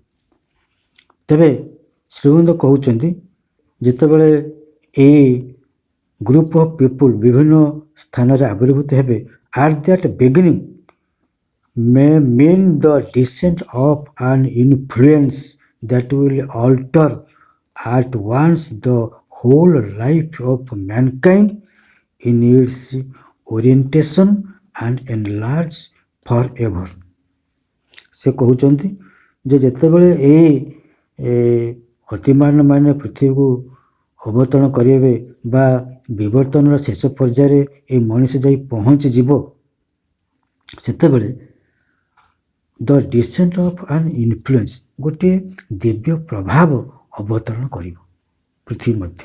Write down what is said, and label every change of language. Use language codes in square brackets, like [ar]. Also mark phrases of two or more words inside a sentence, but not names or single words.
[or] ତେବେ ଶ୍ରୀମନ୍ତ କହୁଛନ୍ତି ଯେତେବେଳେ ଏଇ [en] group of people [or] ବିଭିନ୍ନ ସ୍ଥାନରେ ଆବିର୍ଭୂତ ହେବେ, [en] at that beginning may mean the descent of an influence that will alter at once the whole life of mankind in its orientation and enlarge forever। [or] ସେ କହୁଛନ୍ତି ଯେ ଯେତେବେଳେ ଏଇ ଅତିମାନ ମାନେ ପୃଥିବୀକୁ ଅବତରଣ କରିବେ ବା ବିବର୍ତ୍ତନର ଶେଷ ପର୍ଯ୍ୟାୟରେ ଏଇ ମଣିଷ ଯାଇ ପହଞ୍ଚିଯିବ, ସେତେବେଳେ [en] the descent of an influence [or] ଗୋଟିଏ ଦିବ୍ୟ ପ୍ରଭାବ ଅବତରଣ କରିବ ପୃଥିବୀ ମଧ୍ୟ।